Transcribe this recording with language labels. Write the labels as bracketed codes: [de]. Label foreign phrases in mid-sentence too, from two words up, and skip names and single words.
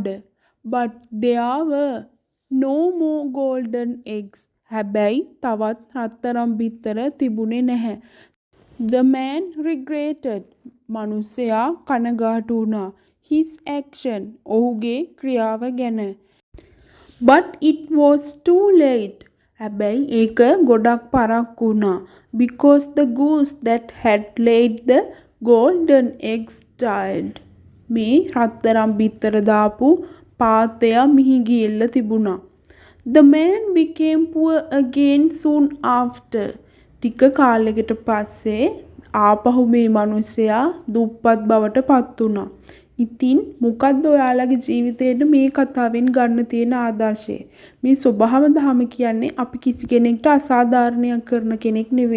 [en] But there were no more golden eggs. [si] හැබැයි තවත් රත්තරන් බිත්තර තිබුණේ නැහැ. [en] The man regretted. [si] මිනිසයා කනගාටු වුණා. [en] His action. [si] ඔහුගේ ක්‍රියාව ගැන. [en] But it was too late. [si] හැබැයි ඒක ගොඩක් පරක් වුණා. [en] Because the goose that had laid the golden eggs died. [si] මේ රත්තරන් බිත්තර දාපු පාත්තයා මිහි ගිහිල්ලා තිබුණා. [en] The man became poor again soon after. [si] ටික කාලයකට පස්සේ ආපහු මේ මිනිසයා දුප්පත් බවට පත් වුණා. ඉතින් මොකද්ද ඔයාලගේ ජීවිතේට මේ කතාවෙන් ගන්න තියෙන ආදර්ශය? මේ ස්වභාව දහම කියන්නේ අපි කිසි කෙනෙක්ට අසාධාරණයක් කරන කෙනෙක් නෙවෙයි.